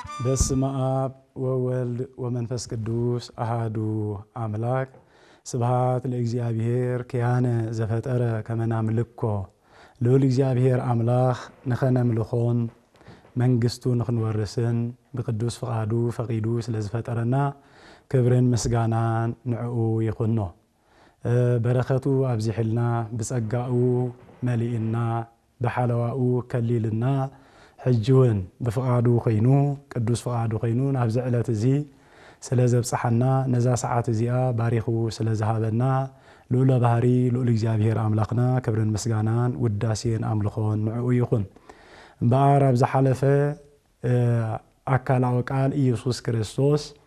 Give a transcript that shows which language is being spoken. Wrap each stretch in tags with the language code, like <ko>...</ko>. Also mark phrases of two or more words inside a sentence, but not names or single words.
<gez>በስመ አብ ወወልድ ወመንፈስ ቅዱስ አሐዱ አምላክ ስብሐት ለእግዚአብሔር ከያነ ዘፈጠረ ከመ ናምልኮ ልዑል እግዚአብሔር አምላክ</gez> <ti>ንኸነምልኾን መንግስቱ ንኽንወርስን ብቅዱስ ፍቃዱ ፈቂዱ ስለዝፈጠረና ክብርን ምስጋናን ንዕኡ ይኹኖ በረከቱ አብዚሕልና ብጸጋኡ መሊእና በሐለዋኡ ከሊልና ሕጅውን በፍቃዱ ኸይኑ ቅዱስ ፍቃዱ ኸይኑ ናብ ዝዕለት እዚ ስለዘብጽሐና ነዛ ሰዓት እዚኣ ባሪኹ ስለዝሃበና ልዑለ ባህሪ ልዑል እግዚአብሔር አምላክና ክብርን ምስጋናን ውዳሴን አምልኾን ንዕኡ ይኹን እምበኣር ኣብ ዝሓለፈ አካላዊ ቃል ኢየሱስ ክርስቶስ</ti>